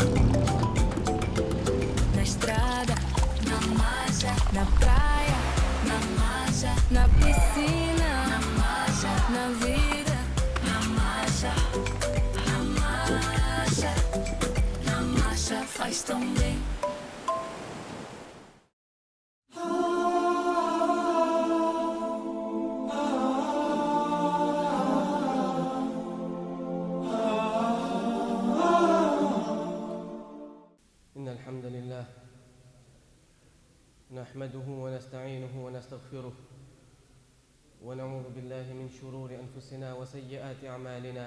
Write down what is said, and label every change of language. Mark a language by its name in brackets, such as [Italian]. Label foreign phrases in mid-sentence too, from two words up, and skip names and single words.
[Portuguese] Na estrada, na marcha, na praia, na marcha, na piscina, na marcha, na vida, na marcha, na marcha, na marcha faz tão bem. [Arabic] الحمد لله نحمده ونستعينه ونستغفره ونعوذ بالله من شرور أنفسنا وسيئات أعمالنا